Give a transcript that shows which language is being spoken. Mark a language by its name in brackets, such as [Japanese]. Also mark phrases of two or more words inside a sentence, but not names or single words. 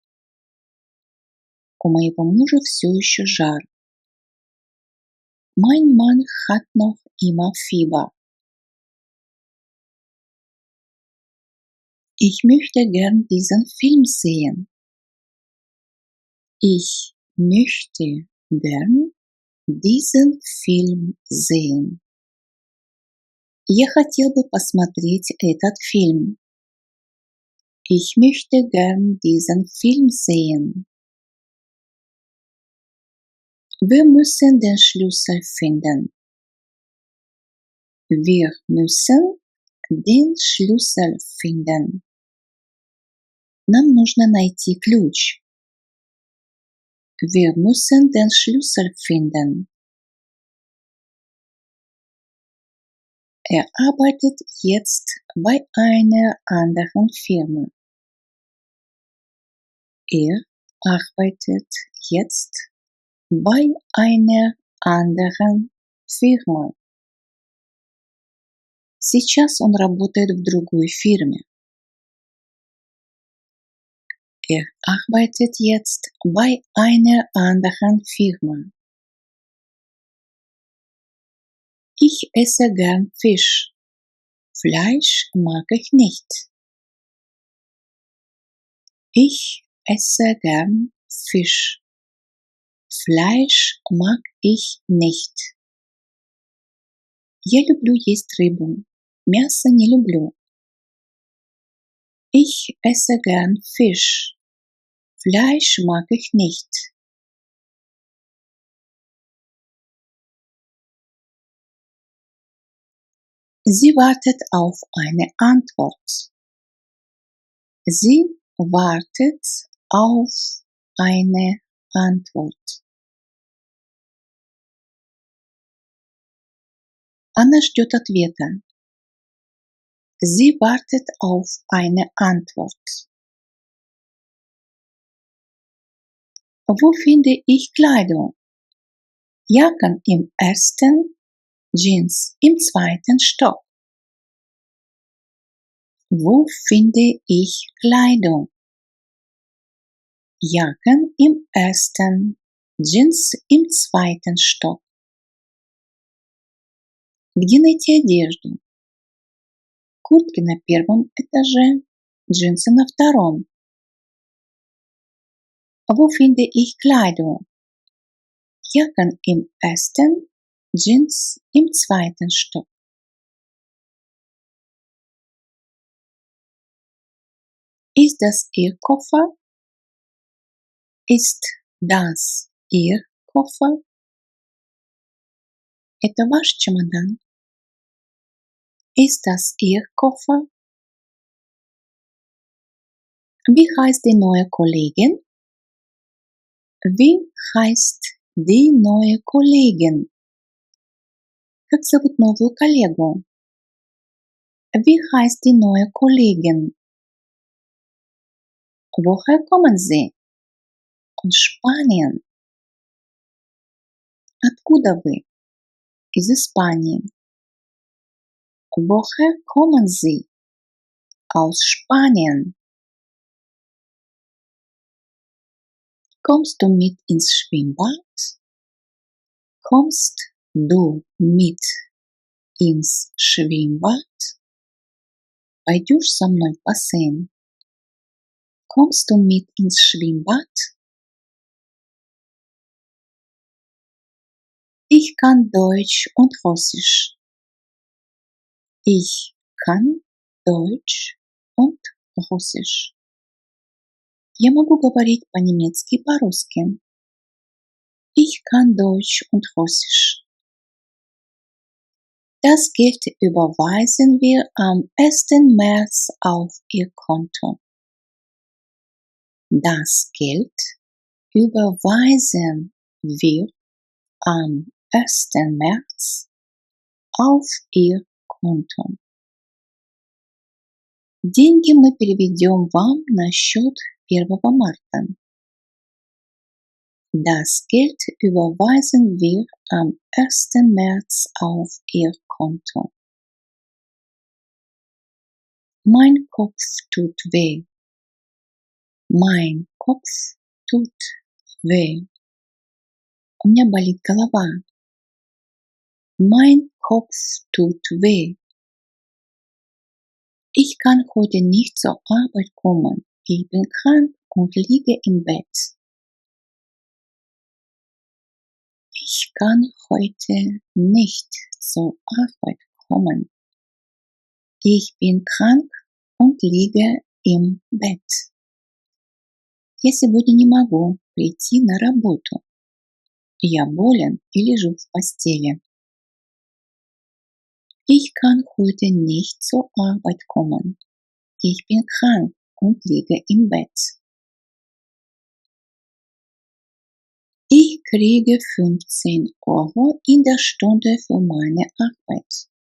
[Russian] У моего мужа все еще жар. [German] Mein Mann hat noch immer Fieber. Ich möchte gern diesen Film sehen. Ich möchte gern diesen Film sehen. [Russian] Я хотел бы посмотреть этот фильм. [German] Ich möchte gern diesen Film sehen. Wir müssen den Schlüssel finden. Wir müssen den Schlüssel finden. [Russian] Нам нужно найти ключ. [German] Wir müssen den Schlüssel finden. Er arbeitet jetzt bei einer anderen Firma. Er arbeitet jetzt bei einer anderen Firma. [Russian] Сейчас он работает в другой фирме. [German] arbeitet jetzt bei einer anderen Firma. Ich esse gern Fisch. Fleisch mag ich nicht. Ich esse gern Fisch. Fleisch mag ich nicht. [Russian] Я люблю есть рыбу. Мясо не люблю. [German] Ich esse gern Fisch. Fleisch mag ich nicht. Sie wartet auf eine Antwort. Sie wartet auf eine Antwort. [Russian] Она ждет ответа. [German] Sie wartet auf eine Antwort. Wo finde ich Kleidung? Jacken im ersten, Jeans im zweiten Stock. Wo finde ich Kleidung? Jacken im ersten, Jeans im zweiten Stock. [Russian] Где найти одежду? Куртки на первом этаже, джинсы на втором. [German] Wo finde ich Kleidung? Jacken im ersten, Jeans im zweiten Stock. Ist das Ihr Koffer? Ist das Ihr Koffer? [Russian] Это ваш чемодан? [German] Ist das Ihr Koffer? Wie heißt die neue Kollegin? Wie heißt die neue Kollegin? [Russian] Как зовут новую коллегу? [German] Wie heißt die neue Kollegin? Woher kommen Sie? Aus Spanien. [Russian] Откуда вы? Из Испании. [German] Woher kommen Sie? Aus Spanien. Kommst du mit ins Schwimmbad? Kommst du mit ins Schwimmbad? [Russian] Пойдешь со мной в бассейн? [German] Kommst du mit ins Schwimmbad? Ich kann Deutsch und Russisch. Ich kann Deutsch und Russisch. [Russian] Я могу говорить по-немецки и по-русски. [German] Ich kann Deutsch und Russisch. Das Geld überweisen wir am 1. März auf Ihr Konto. Das Geld überweisen wir am 1. März auf Ihr Konto. [Russian] Деньги мы переведем вам на счет 1 марта. [German] Das Geld überweisen wir am 1. März auf Ihr Konto. Mein Kopf tut weh. Mein Kopf tut weh. [Russian] У меня болит голова. [German] Mein Kopf tut weh. Ich kann heute nicht zur Arbeit kommen. Ich bin krank und liege im Bett. Ich kann heute nicht zur Arbeit kommen. Ich bin krank und liege im Bett. [Russian] Я сегодня не могу прийти на работу. Я болен и лежу в постели. [German] Ich kann heute nicht zur Arbeit kommen. Ich bin krank und liege im Bett. Ich kriege 15 Euro in der Stunde für meine Arbeit.